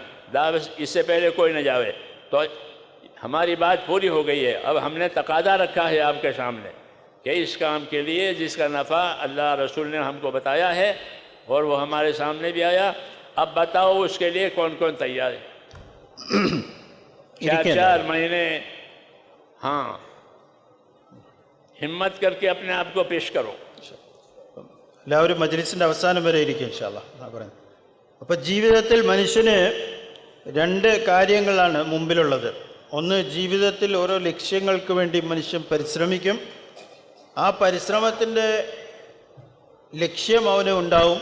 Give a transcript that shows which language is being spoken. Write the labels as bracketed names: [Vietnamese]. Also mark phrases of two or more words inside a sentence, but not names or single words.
[Urdu] دعوت اس سے پہلے کوئی نہ جاوے۔ تو ہماری بات پوری ہو گئی ہے، اب ہم نے تقاضا رکھا ہے آپ کے سامنے کہ اس کام کے لیے جس کا نفع اللہ رسول نے ہم کو بتایا ہے اور وہ ہمارے سامنے بھی آیا، اب بتاؤ اس کے لیے کون کون تیار ہے۔ 4 مہینے ہاں ہمت کر کے اپنے آپ کو پیش کرو۔ [Malayalam] എല്ലാവരും മജ്‌ലിസിൻ്റെ അവസാനം വരെ ഇരിക്കും [Arabic] إن شاء الله. [Malayalam] അപ്പോൾ ജീവിതത്തിൽ മനുഷ്യന് 2 കാര്യങ്ങളാണ് മുമ്പിലുള്ളത്. ഒന്ന്, ജീവിതത്തിൽ ഓരോ ലക്ഷ്യങ്ങൾക്ക് വേണ്ടി മനുഷ്യൻ പരിശ്രമിക്കും. ആ പരിശ്രമത്തിൻ്റെ ലക്ഷ്യം അവന് ഉണ്ടാവും.